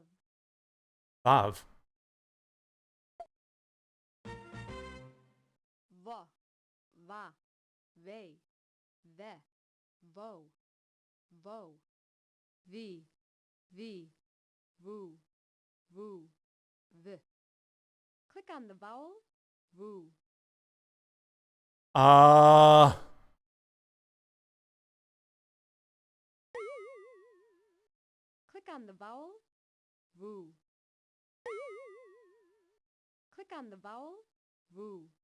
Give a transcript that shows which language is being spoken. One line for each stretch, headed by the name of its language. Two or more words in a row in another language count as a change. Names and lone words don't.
English: Vav. Va. Va. Ve. Ve. Vo. Vo. Vi. Vi. Vu. Vu. V. Click on the vowel. Vu. Click on the vowel. Vu. Click on the vowel. Vu.